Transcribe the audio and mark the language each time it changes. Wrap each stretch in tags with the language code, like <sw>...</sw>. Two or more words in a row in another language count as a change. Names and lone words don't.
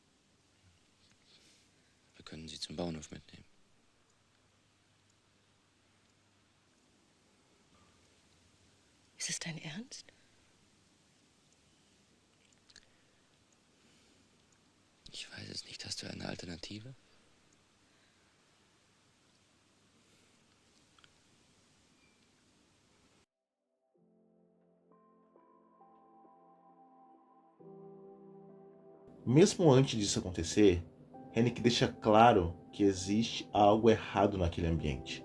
<de>Wir können sie zum Bauernhof mitnehmen. Ist es dein Ernst? Ich weiß es nicht. Hast du eine Alternative?</de> <pt>Mesmo antes disso acontecer, Haneke deixa claro que existe algo errado naquele ambiente.</pt>